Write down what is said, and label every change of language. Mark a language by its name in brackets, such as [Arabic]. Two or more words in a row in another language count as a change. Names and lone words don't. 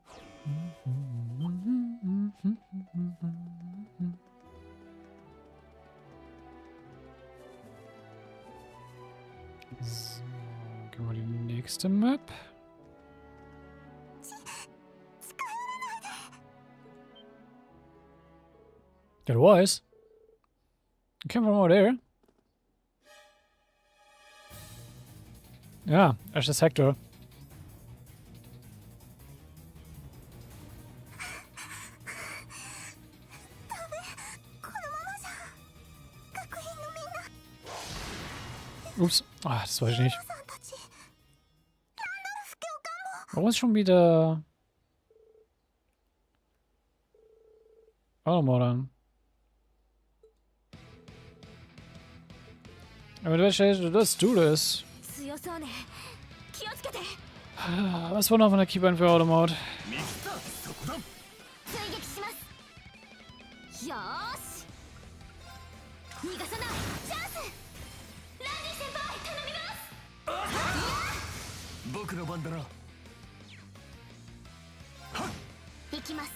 [German] So, gehen wir die nächste Map. [English] That was. It came from over there. [German] Ja, erstes Hector. Ups. Ah, das weiß ich nicht. Warum ist schon wieder... [English] Auto mode on. I mean, let's do this. [Japanese] 強そうね。気をつけて。 [German] Was war noch von der Keybind für [English] Auto mode? [Japanese] 追撃します。よーし。逃がさない。チャンス。ランディ先輩、頼みます。僕の番だな。行きます。